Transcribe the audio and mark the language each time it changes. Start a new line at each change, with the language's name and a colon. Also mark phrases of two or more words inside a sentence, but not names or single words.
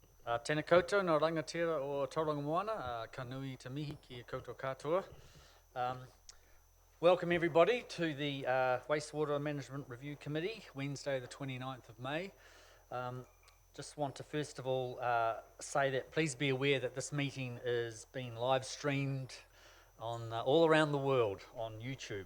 Māori: Tēnā koutou no rangatira o Tauranga Moana, ka nui te mihi ki koutou katoa.
English: Welcome everybody to the Wastewater Management Review Committee, Wednesday the 29th of May. Just want to first of all say that please be aware that this meeting is being live streamed on all around the world on YouTube.